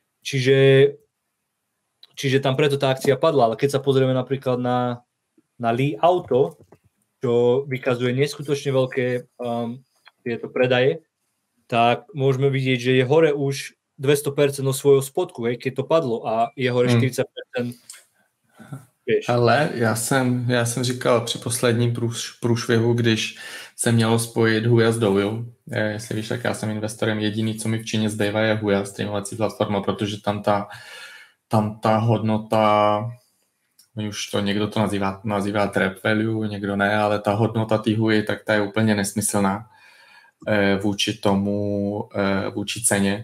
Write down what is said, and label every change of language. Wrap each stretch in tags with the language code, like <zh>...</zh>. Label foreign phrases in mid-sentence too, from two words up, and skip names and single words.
<sk>Čiže tam preto tá akcia padla, ale keď sa pozrieme napríklad na Li Auto, čo vykazuje neskutočne veľké tieto predaje, tak môžeme vidieť, že je hore už 200% od svojho spodku, hej, keď to padlo a je hore 40%.</sk> <cs>Ale já jsem říkal při posledním průšvihu, když se mělo spojit Huya s Douyin, jestli víš, tak já jsem investorem, jediný, co mi v Číně zbývá, je Huya, streamovací platforma, protože tam ta hodnota, už to někdo to nazývá</cs> <en>trap value,</en> <cs>někdo ne, ale ta hodnota té Huy, tak ta je úplně nesmyslná vůči ceně.</cs>